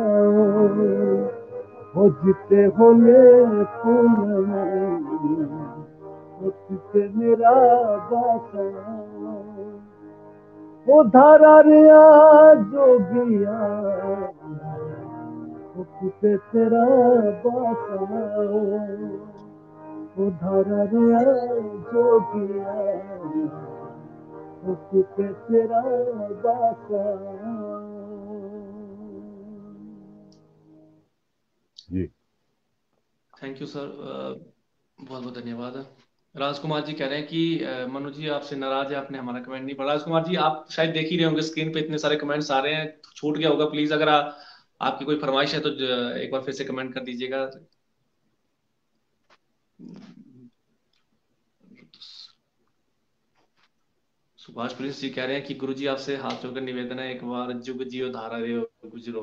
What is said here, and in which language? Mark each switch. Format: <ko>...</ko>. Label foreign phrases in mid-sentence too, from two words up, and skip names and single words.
<xnr>ओ जिते होले फूल, ओ जिते मेरा बासा, ओ धारा रिया जोगिया, ओ किते तेरा बासा, ओ धारा रिया जोगिया, ओ किते तेरा बासा।</xnr> <hi>जी,</hi> <en>thank you sir,</en> <hi>बहुत बहुत धन्यवाद। राजकुमार जी कह रहे हैं कि मनोज जी आपसे नाराज है, आपने हमारा कमेंट नहीं पढ़ा। राजकुमार जी आप शायद देख ही रहे होंगे स्क्रीन पे इतने सारे कमेंट्स आ रहे हैं, छूट गया होगा। प्लीज अगर आपकी कोई फरमाइश है तो एक बार फिर से कमेंट कर दीजिएगा। सुभाष प्रिंस जी कह रहे हैं कि गुरुजी आपसे हाथ जोड़कर निवेदन है, एक बार जुग जियो धारा रे गुजरो।</hi>